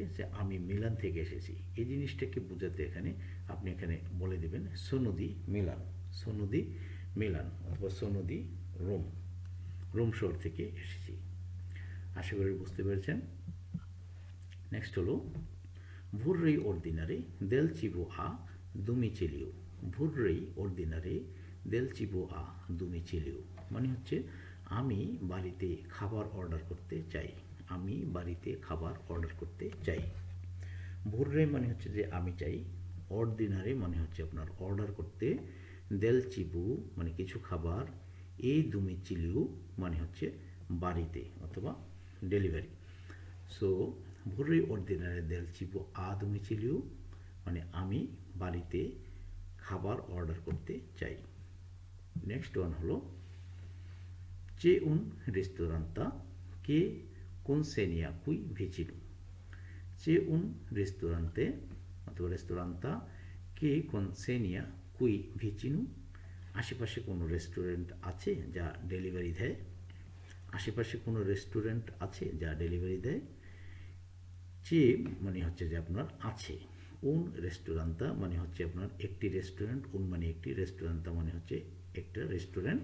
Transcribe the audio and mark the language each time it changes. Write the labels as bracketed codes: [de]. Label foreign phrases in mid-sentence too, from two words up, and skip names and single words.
[bn] যে আমি মিলান থেকে এসেছি। এই জিনিসটাকে বোঝাতে এখানে আপনি এখানে বলে দেবেন [it] sono di Milano, sono di Milano, [bn] অথবা [it] sono di Roma, [bn] রোম শহর থেকে এসেছি। আশা করি বুঝতে পেরেছেন। নেক্সট হলো [it] vorrei ordinare del cibo a domicilio। vorrei ordinare del cibo a domicilio [bn] মানে হচ্ছে আমি বাড়িতে খাবার অর্ডার করতে চাই, আমি বাড়িতে খাবার অর্ডার করতে চাই। vorrei মানে হচ্ছে যে আমি চাই, ordinare মানে হচ্ছে আপনার অর্ডার করতে, [it] del cibo [bn] মানে কিছু খাবার, [it] e domicilio [bn] মানে হচ্ছে বাড়িতে অথবা ডেলিভারি। সো [it] vorrei ordinare del cibo a domicilio [bn] মানে আমি বাড়িতে খাবার অর্ডার করতে চাই। [en] next one [it] হলো c'è un ristorante che consegna qui vicino। c'è un ristorante [bn] অথবা [it] ristorante che consegna qui vicino [bn] আশেপাশে কোনো রেস্টুরেন্ট আছে যা ডেলিভারি দেয়, আশেপাশে কোনো রেস্টুরেন্ট আছে যা ডেলিভারি দেয়। চে মানে হচ্ছে যে আপনার আছে, [it] un ristorante [bn] মানে হচ্ছে আপনার একটি রেস্টুরেন্ট, উন মানে একটি, রেস্টুরান্তা মানে হচ্ছে একটা রেস্টুরেন্ট।